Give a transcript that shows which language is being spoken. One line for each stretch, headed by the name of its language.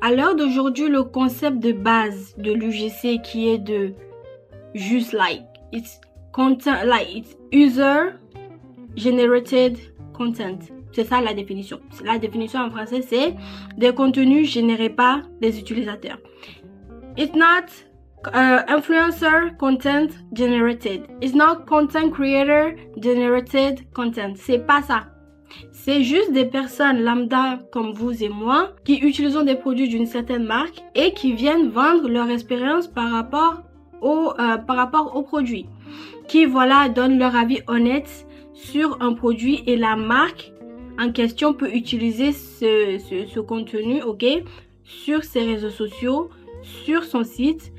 French: À l'heure d'aujourd'hui, le concept de base de l'UGC qui est de juste
English: it's content, it's user generated content.
French: C'est ça la définition. La définition en français, c'est des contenus générés par les utilisateurs.
English: It's not influencer content generated. It's not content creator generated content.
French: C'est pas ça. C'est juste des personnes lambda comme vous et moi qui utilisent des produits d'une certaine marque et qui viennent vendre leur expérience par rapport au produit. Qui voilà donnent leur avis honnête sur un produit et la marque en question peut utiliser ce contenu, ok, sur ses réseaux sociaux, sur son site.